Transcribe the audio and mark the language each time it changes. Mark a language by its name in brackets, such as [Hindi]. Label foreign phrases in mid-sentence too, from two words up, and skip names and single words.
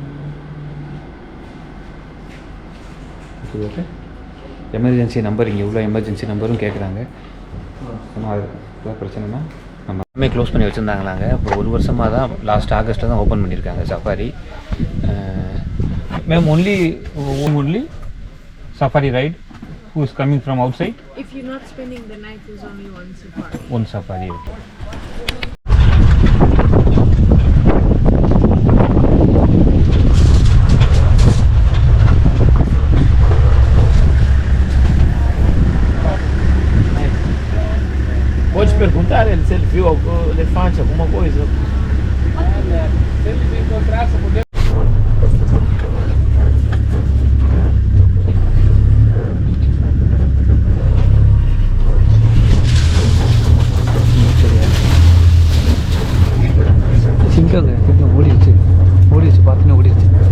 [Tamil] ஓகே. [English] emergency number [Tamil] இங்கே உள்ள [English] emergency numberum [Tamil] கேட்குறாங்க. ஆனால் அது பிரச்சனைனா நம்ம எல்லாமே க்ளோஸ் பண்ணி வச்சுருந்தாங்களாங்க. இப்போ 1 வருஷமாக தான் [English] last Augustil [Tamil] தான் ஓப்பன் பண்ணியிருக்காங்க சஃபாரி. [English] மேம் only safari ride who is coming from outside? If you're not spending the night, there's only one safari. One safari. [Portuguese] Pode perguntar ele se ele viu algum elefante, alguma coisa. Se eles encontrassem, poder. [Tamil] சிங்கம் ஓடிடுச்சு பார்த்துன்னு ஓடிடுச்சு.